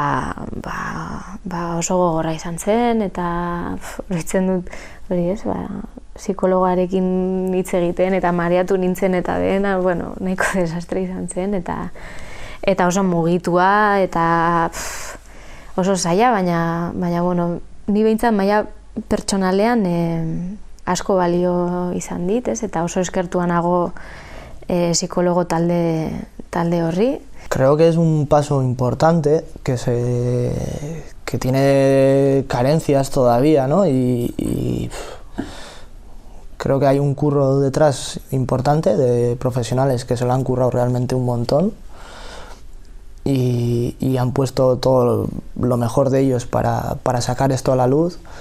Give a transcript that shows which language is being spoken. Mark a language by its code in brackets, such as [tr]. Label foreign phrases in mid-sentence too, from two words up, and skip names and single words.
[eu] oso gogorra izan zen, eta horitzen dut hori psikologarekin hitz egiten eta mareatu nintzen eta dena, nahiko desastre izan zen, eta oso mugitua eta oso zaila, baina ni behintzat maila pertsonalean asko balio izan dit, eta oso eskertua nago psikologo talde horri. [es] Creo que es un paso importante que tiene carencias todavía, ¿no? Y creo que hay un curro detrás importante de profesionales que se lo han currado realmente un montón y han puesto todo lo mejor de ellos para sacar esto a la luz.